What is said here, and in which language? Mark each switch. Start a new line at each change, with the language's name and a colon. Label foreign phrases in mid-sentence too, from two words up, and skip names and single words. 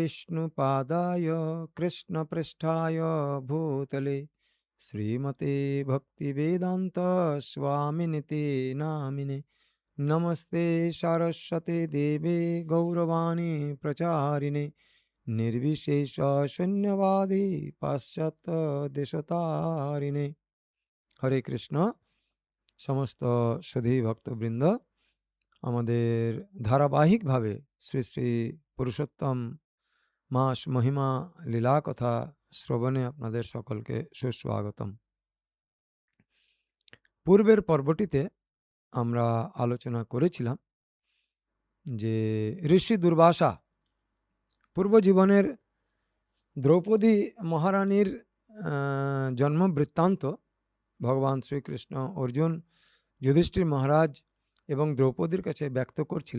Sanskrit: विष्णुपादाय कृष्णपृष्ठाय भूतले श्रीमते भक्तिवेदांत स्वामिनिति नामिने। नमस्ते सारस्वते देवे गौरवाणी प्रचारिणे निर्विशेष शून्यवादी पाश्चात्य देशतारिणे।
Bangla: হরে কৃষ্ণ। সমস্ত সুধী ভক্তবৃন্দ, আমাদের ধারাবাহিকভাবে শ্রী শ্রী পুরুষোত্তম মাস মহিমা লীলা কথা শ্রবণে আপনাদের সকলকে সুস্বাগতম। পূর্বের পর্বটিতে আমরা আলোচনা করেছিলাম যে ঋষি দুর্বাসা পূর্বজীবনের দ্রৌপদী মহারানীর জন্ম বৃত্তান্ত ভগবান শ্রীকৃষ্ণ অর্জুন যুধিষ্ঠির মহারাজ এবং দ্রৌপদীর কাছে ব্যক্ত করছিলেন।